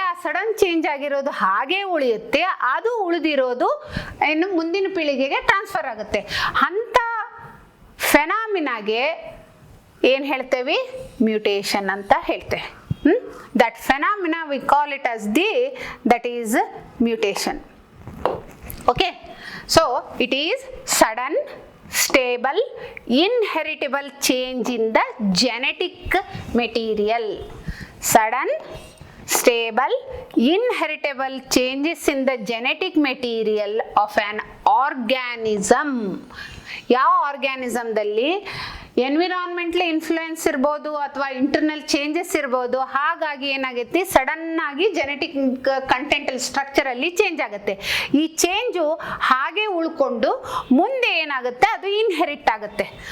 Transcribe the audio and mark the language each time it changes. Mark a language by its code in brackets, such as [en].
[kn] ಆ sudden change ಆಗಿರೋದು ಹಾಗೆ ಉಳಿಯುತ್ತೆ, ಅದು ಉಳಿದಿರೋದು ಇನ್ನು ಮುಂದಿನ ಪೀಳಿಗೆಗೆ ಟ್ರಾನ್ಸ್ಫರ್ ಆಗುತ್ತೆ. ಅಂಥ ಫೆನಾಮಿನಾಗೆ ಏನು ಹೇಳ್ತೇವೆ? ಮ್ಯೂಟೇಷನ್ ಅಂತ ಹೇಳ್ತೇವೆ. [en] That phenomena we call it as that is mutation. Okay, so it is sudden, stable, inheritable change in the genetic material. Sudden, stable, inheritable changes in the genetic material of an organism. [kn] ಯಾವ ಆರ್ಗ್ಯಾನಿಸಮ್ದಲ್ಲಿ ಎನ್ವಿರಾನ್ಮೆಂಟ್ಲಿ influence ಇರ್ಬೋದು ಅಥವಾ internal changes ಇರ್ಬೋದು. ಹಾಗಾಗಿ ಏನಾಗುತ್ತೆ, sudden ಆಗಿ genetic ಕಂಟೆಂಟಲ್ಲಿ ಸ್ಟ್ರಕ್ಚರಲ್ಲಿ change ಆಗುತ್ತೆ. ಈ change ಹಾಗೆ ಉಳ್ಕೊಂಡು ಮುಂದೆ ಏನಾಗುತ್ತೆ, ಅದು ಇನ್ಹೆರಿಟ್ ಆಗುತ್ತೆ.